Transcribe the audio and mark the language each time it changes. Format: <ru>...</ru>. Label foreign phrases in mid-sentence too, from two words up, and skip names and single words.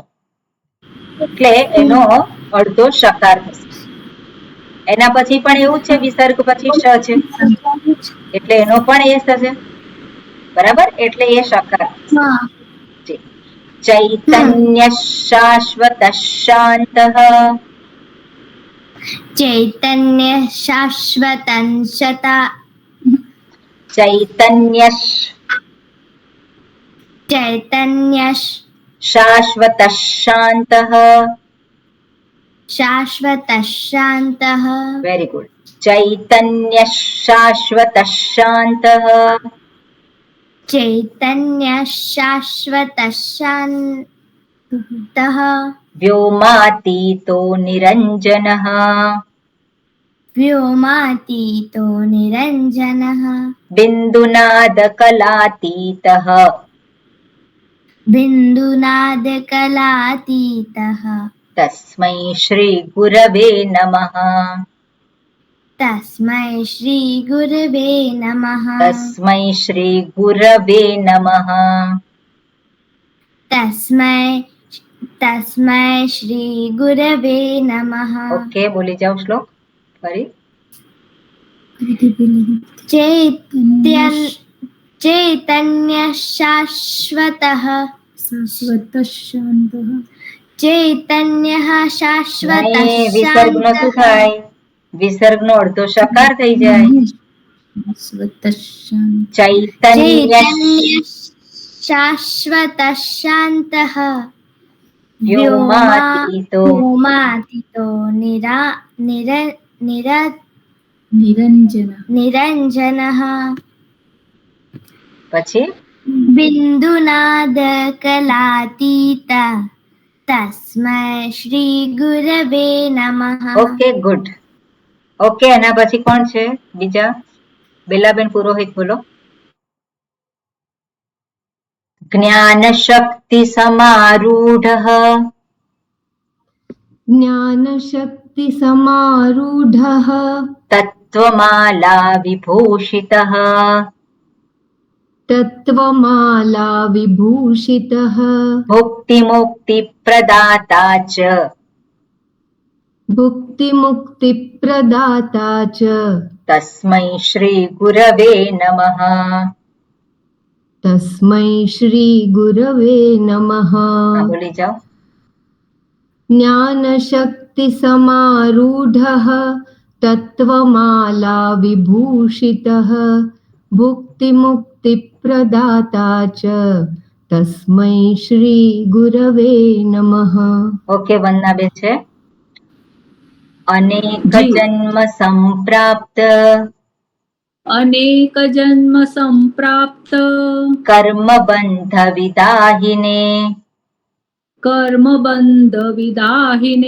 <gu>એટલે એનો અડધો શકાર થશે. એના પછી પણ એવું છે, વિસર્ગ પછી શ છે એટલે એનો પણ એ થશે, બરાબર? એટલે એ શકાર.</gu> <sa>ચૈતન્ય શાશ્વત શાંત. चैतन्य शाश्वतंशता ચૈતન્ય चैतन्य શાશ્વત શાંત. शाश्वत शांत</sa> <en>very good.</en> <sa>ચૈતન્ય શાશ્વત શાંત. चैतन्य शाश्वत शांत વ્યોમાતીતો નિરંજનઃ. व्योमातीतो निरंजनः બિંદુનાદકલાતીતઃ. बिन्दुनादकलातीतः તસ્મૈ શ્રી ગુરવે નમઃ. तस्मै श्री गुरवे नमः તસ્મૈ શ્રી ગુરવે નમઃ. तस्मै श्री गुरवे नमः</sa> <gu>ઓકે, બોલી જાઓ શ્લોક ફરી.</gu> <sa>चैतन्य शाश्वतः चैतन्यः शाश्वतः</sa> <gu>નહીં, વિસર્ગનો શું થાય? વિસર્ગનો અડધો શકાર થઈ જાય.</gu> <sa>ચૈતન્ય शाश्वतः शान्तः વ્યોમાતીતો व्योमातीतो निरञ्जनः</sa> <gu>પછી</gu> <sa>बिन्दुनादकलातीत तस्मै श्री गुरवे नमः</sa> <en>okay, good.</en> <gu>ઓકે, એના પછી કોણ છે બીજા? બેલાબેન પુરોહિત બોલો.</gu> <sa>જ્ઞાન શક્તિ સમારૂઢઃ. ज्ञानशक्तिसमारूढः તત્વમાલા વિભૂષિતઃ. तत्त्वमाला विभूषितः ભુક્તિ મુક્તિ પ્રદાતા ચ. भुक्तिमुक्तिप्रदाता च તસ્મૈ શ્રી ગુરવે નમઃ. तस्मै श्रीगुरवे नमः</sa> <gu>હા, બોલી જાઓ.</gu> <sa>ज्ञानशक्तिसमारूढः तत्त्वमाला विभूषितः भुक्तिमुक्तिप्रदाता च तस्मै श्रीगुरवे नमः</sa> <gu>ઓકે, વંદનાબેન છે. અનેક જી.</gu> <sa>જન્મ સંપ્રાપ્ત અનેક જન્મ સંપ્રાપ્ત કર્મ બંધ વિદાહિને કર્મ બંધ વિદાહિને</sa>